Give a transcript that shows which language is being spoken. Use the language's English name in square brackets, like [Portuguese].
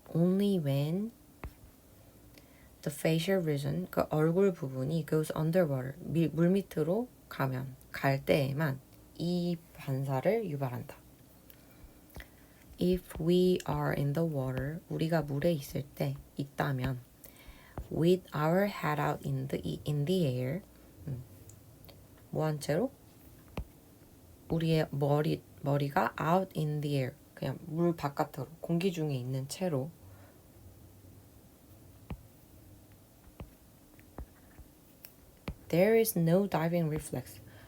[English] Only when the facial region, [Korean] 그 얼굴 부분이 [English] goes underwater, [Korean] 물 밑으로 갈 때에만 이 반사를 유발한다. [English] If we are in the water, [Korean] 우리가 물에 있다면 [English] with our head out in the air, [Korean] 뭐한 채로? 우리의 머리가 [English] out in the air, [Korean] 그냥 물 바깥으로 공기 중에 있는 채로 [English] There is no diving reflex.